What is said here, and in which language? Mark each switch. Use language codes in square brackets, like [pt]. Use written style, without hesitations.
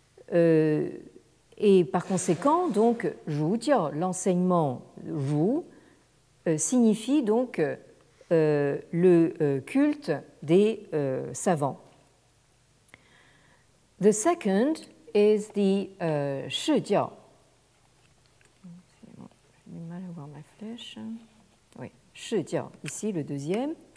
[fr] Et par conséquent, donc, Ru Jiao, l'enseignement Ru, signifie donc le culte des savants. [en] The second is the Shi Jiao. [fr] J'ai du mal à voir ma flèche. Oui, Shi Jiao, ici le deuxième.